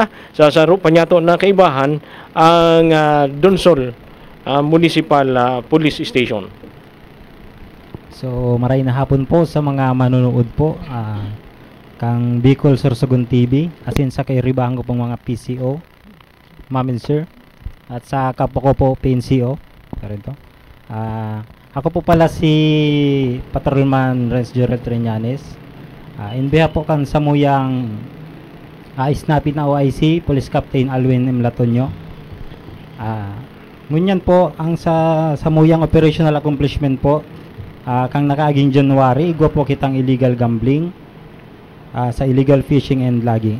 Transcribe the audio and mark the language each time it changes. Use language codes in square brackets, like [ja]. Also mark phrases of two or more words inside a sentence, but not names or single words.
[bik] Sasaro pa niya to na kaibahan ang Donsol Municipal Police Station. So, maray na hapon po sa mga manonood po. kang Bicol Sorsogon TV, asin sa kairibahan ko pong mga PCO, [en] ma'am and sir, [bik] at sa kapwa ko po PNCO. Ako po pala si Patrolman Renz Gerald Triñanes. [en] In behalf [bik] po kan samuyang isnapit na OIC, Police Captain Alwin M. Latonio. Ngunyan po ang sa samuyang [en] operational accomplishment [bik] po, kang nakaaging January, igwa po kitang [en] illegal gambling, [bik] sa [en] illegal fishing and logging.